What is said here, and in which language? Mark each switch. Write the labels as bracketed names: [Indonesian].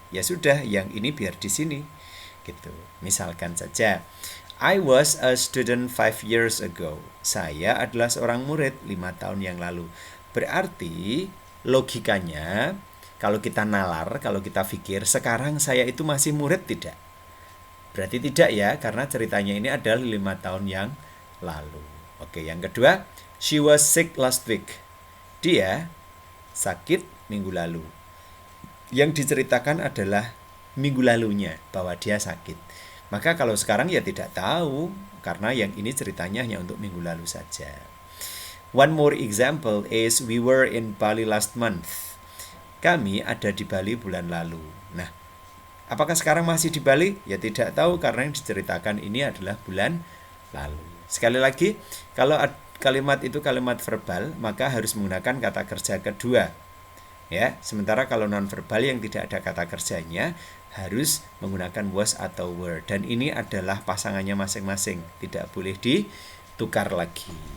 [Indonesian] Ya sudah, yang ini biar di sini. Gitu. [English] Misalkan saja, I was a student 5 years ago. [Indonesian] Saya adalah seorang murid 5 tahun yang lalu. Berarti logikanya kalau kita nalar, kalau kita pikir sekarang saya itu masih murid tidak? Berarti tidak ya, karena ceritanya ini adalah 5 tahun yang lalu. Oke, yang kedua, [English] she was sick last week. [Indonesian] Dia sakit minggu lalu. Yang diceritakan adalah minggu lalunya, bahwa dia sakit. Maka kalau sekarang ya tidak tahu, karena yang ini ceritanya hanya untuk minggu lalu saja. [English] One more example is we were in Bali last month. [Indonesian] Kami ada di Bali bulan lalu. Nah, apakah sekarang masih di Bali? Ya tidak tahu, karena yang diceritakan ini adalah bulan lalu. Sekali lagi, kalau kalimat itu kalimat verbal, maka harus menggunakan kata kerja kedua. Ya, sementara kalau non-verbal yang tidak ada kata kerjanya harus menggunakan was atau were, dan ini adalah pasangannya masing-masing, tidak boleh ditukar lagi.